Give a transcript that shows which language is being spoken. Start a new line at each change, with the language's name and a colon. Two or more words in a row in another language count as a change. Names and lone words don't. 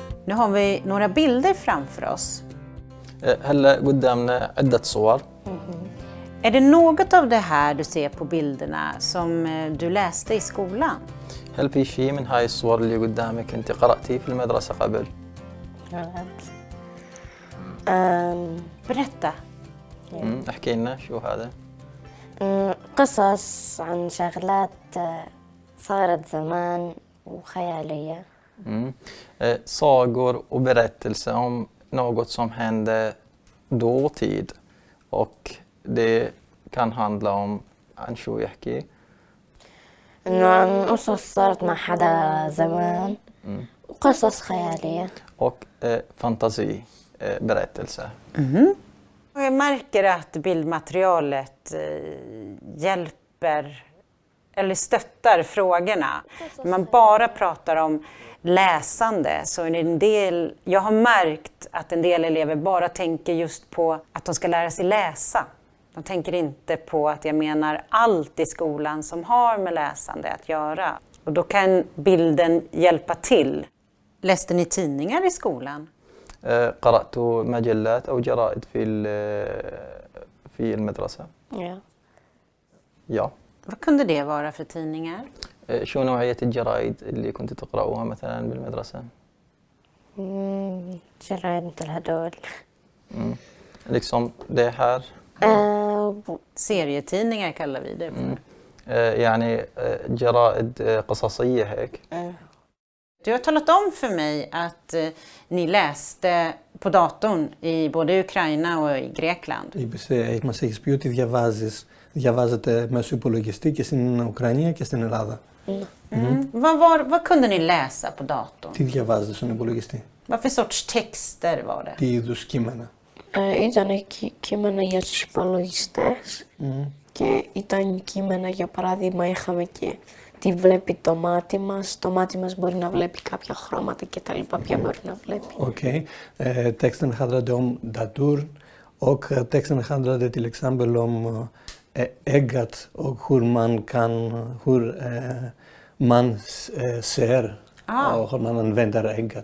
Swedish: Nu har vi några bilder framför oss.
Arabic: هلا قدامنا عدة صور.
Swedish: Är det något av det här du ser på bilderna som du läste i skolan?
Arabic: هل في شيء من هاي الصور اللي قدامك أنت قرأتيه في المدرسة قبل؟
Swedish: Berätta.
Arabic: احكي لنا شو هذا؟ قصص عن شغلات صارت زمان وخيالية.
Swedish: Sagor och berättelser om något som hände dåtid. Och det kan handla om
Arabic: عن شو يحكي؟ إنه عن قصص صارت مع حدا زمان وقصص خيالية.
Swedish: Och fantasi, berättelser. Jag märker att bildmaterialet hjälper eller stöttar frågorna. När man bara pratar om läsande så är det en del, jag har märkt att en del elever bara tänker just på att de ska lära sig läsa. De tänker inte på att jag menar allt i skolan som har med läsande att göra. Och då kan bilden hjälpa till. Läste ni tidningar i skolan?
Arabic: قرأت مجلات أو جرائد في المدرسة؟
Swedish: Ja. Ja. Vad kunde det vara för tidningar?
Arabic: شو نوعية الجرائد اللي كنت تقرأوها مثلا بالمدرسة؟ جرايد مثل هدول.
Swedish: liksom det här. Serietidningar kallar vi det för.
Arabic: يعني جرائد قصصية هيك.
Swedish: Du har talat om för mig att ni läste på datorn i både Ukraina och i Grekland.
Greek: Μας έχεις πει ότι διαβάζετε μέσω υπολογιστή και στην Ουκρανία και στην Ελλάδα.
Swedish: Vad kunde ni läsa på datorn?
Greek: Τι διαβάζετε στον υπολογιστή?
Swedish: Vad för sorts texter var det?
Greek: Τι είδους κείμενα? Ήταν κείμενα για τους υπολογιστές και ήταν κείμενα, για παράδειγμα, είχαμε και τι βλέπει το μάτι μας. Το μάτι μας μπορεί να βλέπει κάποια χρώματα και τα λοιπά, ποια μπορεί να βλέπει.
Swedish: Okej. Texten handlade om dator och texten handlade till exempel om ögat och hur man ser och hur man använder ögat.